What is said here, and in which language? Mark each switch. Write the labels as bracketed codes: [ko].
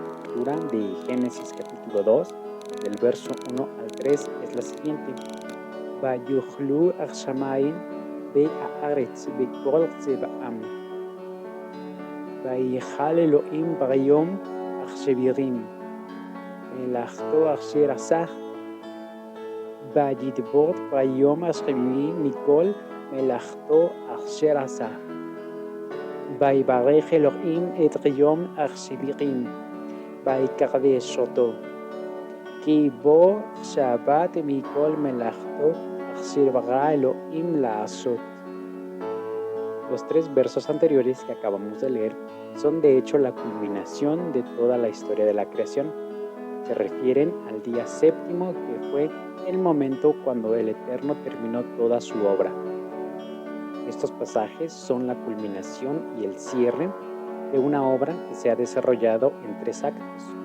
[es] lectura de Génesis capítulo 2, del verso 1 al 3, es la siguiente. [he] ויאכלו השמיים והארץ וכל צבאם. ויכל אלוהים ביום השביעי מלאכתו אשר עשה, וידבר ביום השביעי מכל מלאכתו אשר עשה. ויברך אלוהים את יום השביעי ויקדש אותו, כי בו שבת מכל מלאכתו אשר ברא אלוהים לעשות. [es] Los tres versos anteriores que acabamos de leer son de hecho la culminación de toda la historia de la creación. Se refieren al día séptimo, que fue el momento cuando el Eterno terminó toda su obra. Estos pasajes son la culminación y el cierre de una obra que se ha desarrollado en tres actos.